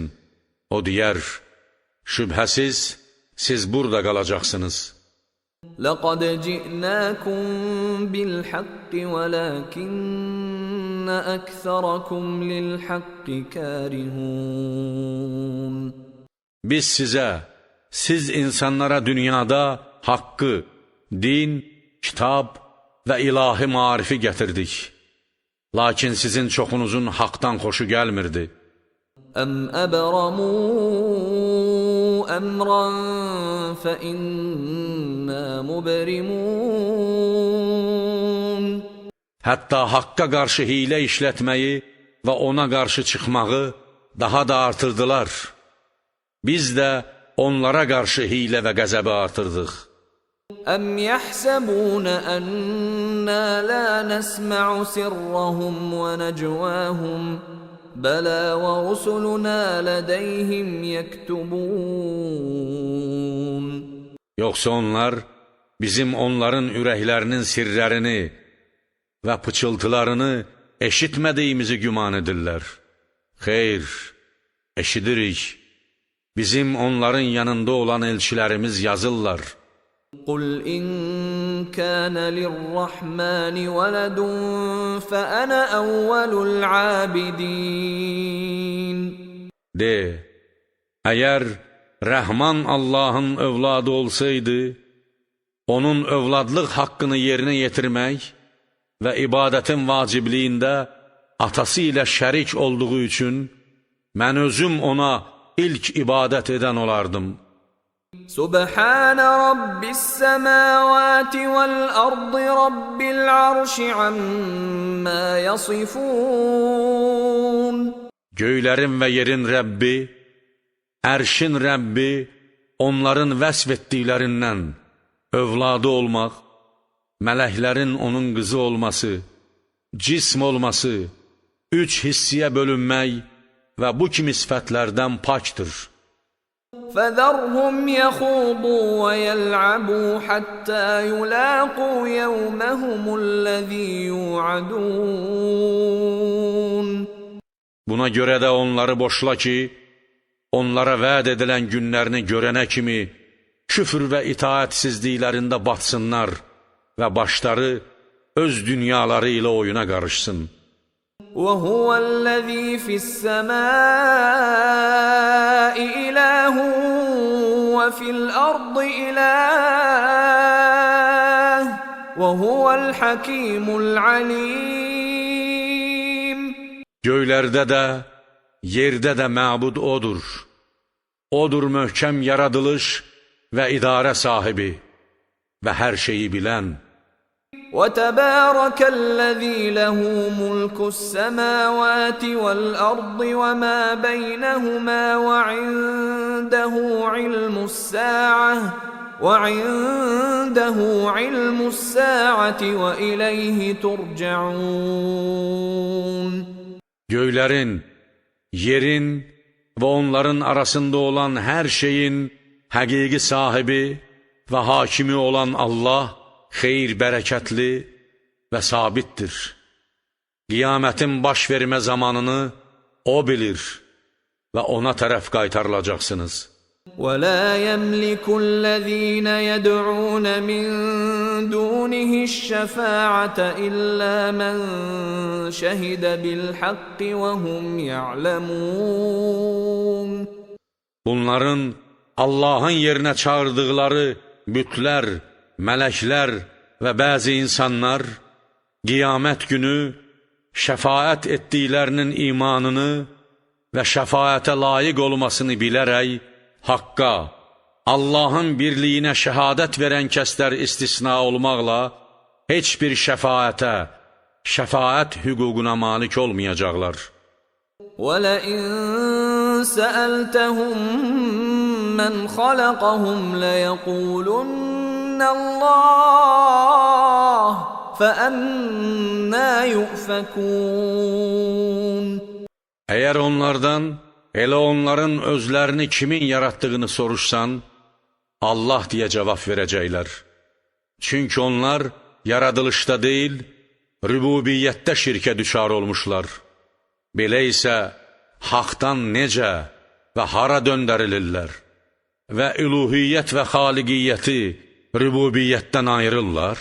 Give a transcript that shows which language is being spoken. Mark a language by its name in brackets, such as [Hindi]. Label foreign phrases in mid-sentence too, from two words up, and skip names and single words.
[Azerbaijani] O deyər, şübhəsiz, siz burada qalacaqsınız. [Arabic] لَقَدْ جِئْنَاكُمْ بِالْحَقِّ وَلَكِنَّ أَكْثَرَكُمْ لِلْحَقِّ كَارِهُونَ. [Azerbaijani] Biz sizə, siz insanlara dünyada haqqı, din, kitab və ilahi marifi gətirdik. Lakin sizin çoxunuzun haqdan xoşu gəlmirdi. [Arabic] أَمْ أَبْرَمُوا أَمْرًا فَإِنَّا مُبْرِمُونَ. [Azerbaijani] Hətta haqqa qarşı hiylə işlətməyi və ona qarşı çıxmağı daha da artırdılar. Biz də onlara qarşı hiylə və qəzəbi artırdıq. [Arabic] أَمْ يَحْسَبُونَ أَنَّا لَا نَسْمَعُ سِرَّهُمْ وَنَجْوَاهُمْ بَلَى وَرُسُلُنَا لَدَيْهِمْ يَكْتُبُونَ. [Azerbaijani] Yoxsa onlar bizim onların ürəklərinin sirlərini və pıçıltılarını eşitmədiyimizi güman edirlər. Xeyr, eşidirik. Bizim onların yanında olan elçilərimiz yazırlar. [Arabic] قل إن كان للرحمن ولد فأنا أول العابدين. [Azerbaijani] De, əgər Rəhman Allahın övladı olsaydı, onun övladlıq haqqını yerinə yetirmək və ibadətin vacibliyində atası ilə şərik olduğu üçün mən özüm ona ilk ibadət edən olardım. [Arabic] سبحان رب السماوات والأرض رب العرش عما يصفون. [Azerbaijani] Göylərin və yerin Rəbbi, ərşin Rəbbi, onların vəsf etdiklərindən, övladı olmaq, mələklərin onun qızı olması, cism olması, üç hissiyə bölünmək və bu kimi sifətlərdən pakdır. [Arabic] فَذَرْهُمْ يَخُوضُوا وَيَلْعَبُوا حَتَّى يُلَاقُوا يَوْمَهُمُ الَّذِي يُوعَدُونَ. [Azerbaijani] Buna görə də onları boşla ki, onlara vəd edilən günlərini görənə kimi küfr və itaətsizliklərində batsınlar və başları öz dünyaları ilə oyuna qarışsın. [Arabic] وَهُوَ الَّذِي فِي السَّمَاءِ إِلَٰهٌ وَفِي الْأَرْضِ إِلَٰهٌ وَهُوَ الْحَكِيمُ الْعَلِيمُ. [Azerbaijani] Göylərdə də, yerdə də məbud odur. Odur möhkəm yaradılış və idarə sahibi və hər şeyi bilən. [Arabic] وَتَبَارَكَ الَّذِي لَهُ مُلْكُ السَّمَاوَاتِ وَالْأَرْضِ وَمَا بَيْنَهُمَا وَعِندَهُ عِلْمُ السَّاعَةِ وَإِلَيْهِ تُرْجَعُونَ. [Azerbaijani] Göylərin, yerin və onların arasında olan hər şeyin həqiqi sahibi və hakimi olan Allah xeyir bərəkətli və sabitdir. Qiyamətin baş vermə zamanını O bilir və ona tərəf qaytarılacaqsınız. [Arabic] وَلَا يَمْلِكُ الَّذِينَ يَدْعُونَ مِن دُونِهِ الشَّفَاعَةَ إِلَّا مَن شَهِدَ بِالْحَقِّ وَهُمْ يَعْلَمُونَ. [Azerbaijani] Bunların Allahın yerinə çağırdıqları bütlər, mələklər və bəzi insanlar qiyamət günü şəfaət etdiklərinin imanını və şəfaətə layiq olmasını bilərək haqqa, Allahın birliyinə şəhadət verən kəslər istisna olmaqla heç bir şəfaətə, şəfaət hüququna malik olmayacaqlar. [Arabic] وَلَئِن سَأَلْتَهُم مَّنْ خَلَقَهُمْ لَيَقُولُنَّ اللَّهُ فَأَنَّىٰ يُؤْفَكُونَ. [Azerbaijani] Əgər onlardan, elə onların özlərini kimin yaratdığını soruşsan, Allah deyə cavab verəcəklər. Çünki onlar yaradılışda deyil, rübubiyyətdə şirkə düçar olmuşlar. Belə isə haqdan necə və hara döndərilirlər və üluhiyyət və xaliqiyyəti rübubiyyətdən ayırırlar.